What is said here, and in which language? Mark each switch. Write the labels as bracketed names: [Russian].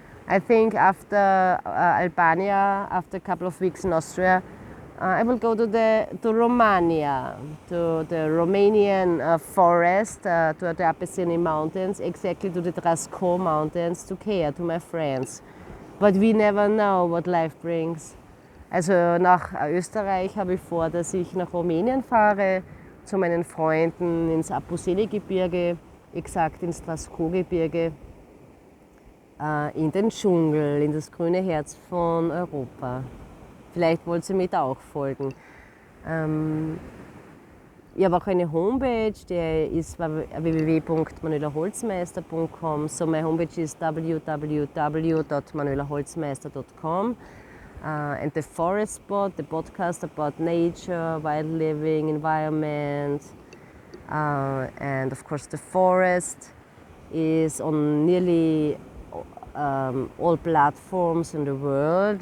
[English] I think after Albania, after a couple of weeks in Austria, I will go to Romania, to the Romanian forest, to the Apennine Mountains, exactly to the Trasco Mountains, to care to my friends. But we never know what life brings. [German] Also nach Österreich habe ich vor, dass ich nach Rumänien fahre, zu meinen Freunden ins Apuseni-Gebirge, exakt ins Trasco-Gebirge, in den Dschungel, in das grüne Herz von Europa. Vielleicht wollt ihr mir da auch folgen. Ich habe auch eine Homepage, die ist www.manuelaholzmeister.com. [English] So my homepage is www.manuelaholzmeister.com. And the Forestpod, the podcast about nature, wild living, environment, and of course the forest is on nearly all platforms in the world.